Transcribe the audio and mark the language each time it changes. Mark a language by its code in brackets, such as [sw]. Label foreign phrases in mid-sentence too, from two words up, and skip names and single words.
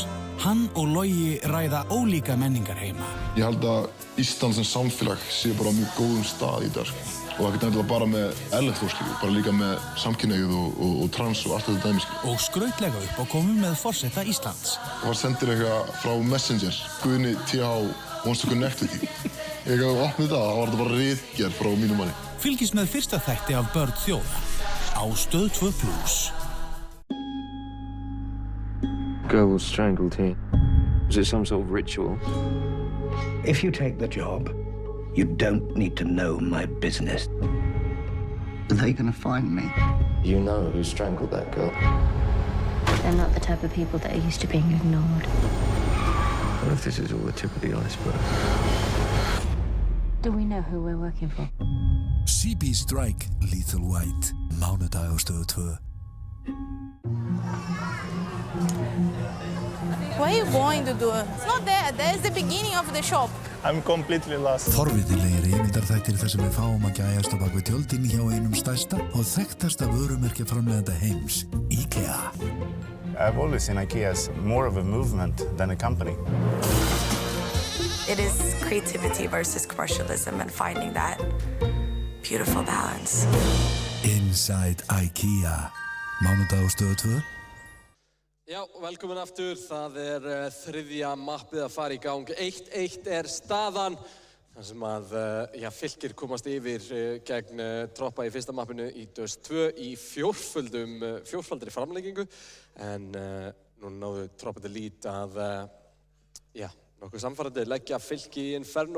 [is] Hann og Logi ræða ólíka menningarheima. Ég held að Ísland sem samfélag sé bara á mjög góðum stað í dag. Og það getur endilega bara með erlent fólk, bara líka með samkynhneigð og trans og allt þetta dæmi. Og skrautlega upp og komum með forseta Íslands. Það var sendir eitthvað frá Messenger, [en] Guðni TH wants to connect with you. [is] Ég hafði opnið það, þá var þetta bara ritgerð frá mínum manni. Fylgist með fyrsta þætti af Börn þjóða á Stöð 2+. [en] Girl was strangled here. Was it some sort of ritual? If you take the job, you don't need to know my business. Are they gonna find me? You know who strangled that girl. They're not the type of people that are used to being ignored. What if this is all the tip of the iceberg? Do we know who we're working for? CB Strike, Lethal White, [is] mánudag á Stöð 2. [en] Where are you going to do? It's not there. There's the beginning of the shop. I'm completely lost. [is] Forvitnilegir ímyndarþættir þar sem við fáum að gæjast á bak við tjöldin hjá einum stærsta og þekktasta vörumerkjaframleiðanda heims, IKEA. [en] I've always seen IKEA as more of a movement than a company. It is creativity versus commercialism and finding that beautiful balance. [is] Inside IKEA, mánudag á Stöð 2. Já, velkomin aftur. Það þriðja mappið að fara í gang. 1-1 staðan. þar sem að Fylkir komast yfir gegn Troppa í fyrsta mappinu í Dust 2 í fjórfaldri framlengingu, en nú náðu Troppa til lít að nokkuð samfærandi leggja Fylki í Inferno.